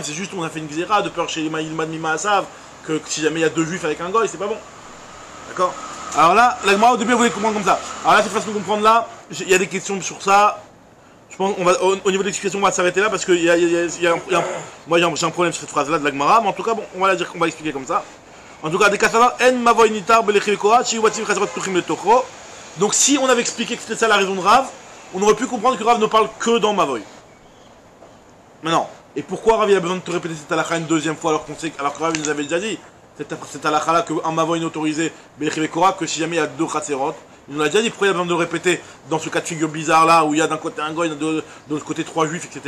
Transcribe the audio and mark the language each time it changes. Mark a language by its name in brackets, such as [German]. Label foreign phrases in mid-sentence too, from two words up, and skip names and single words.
[French] C'est juste on a fait une xéra de peur chez les Maïlmad Mima Asav, que si jamais il y a deux juifs avec un Goy, c'est pas bon. D'accord? Alors là, la Gemara au début, vous voulez comprendre comme ça. Alors là, cette façon de comprendre là, il y a des questions sur ça. Je pense au niveau de l'explication, on va s'arrêter là parce que moi j'ai un problème sur cette phrase-là de la Gemara, mais en tout cas, bon, on va l'expliquer comme ça. En tout cas, des Kassavar, [Hebrew] אין מבוי ניתר בלחי וקורה שיהו בתים חצרות פתוחים לתוכו. [French] Donc si on avait expliqué que c'était ça la raison de Rav, on aurait pu comprendre que Rav ne parle que dans Mavoy. Mais non. Et pourquoi Rav il a besoin de te répéter cette halakha une deuxième fois alors que Rav nous avait déjà dit cette halakha là qu'un Mavoy n'est autorisé [Hebrew] בלחי וקורה [French] que si jamais il y a deux chatzerot. Il nous l'a déjà dit, pourquoi il a besoin de le répéter dans ce cas de figure bizarre là, où il y a d'un côté un goy, de l'autre côté trois juifs, etc.